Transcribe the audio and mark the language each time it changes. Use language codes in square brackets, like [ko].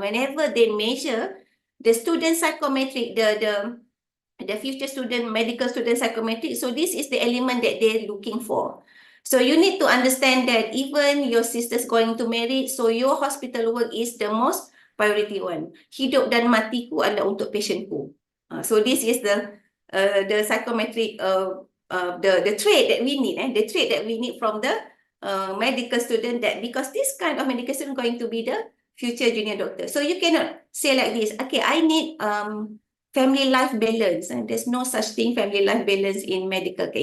[en] Whenever they measure the student psychometric, the future student, medical student psychometric, so this is the element that they're looking for. So you need to understand that even your sister's going to marry, so your hospital work is the most priority one. [id] Hidup dan matiku adalah untuk patientku. [en] So this is the psychometric the trait that we need, the trait that we need from the medical student, that because this kind of medical student going to be the future junior doctor. So you cannot say like this, okay, I need family life balance, and there's no such thing family life balance in medical care.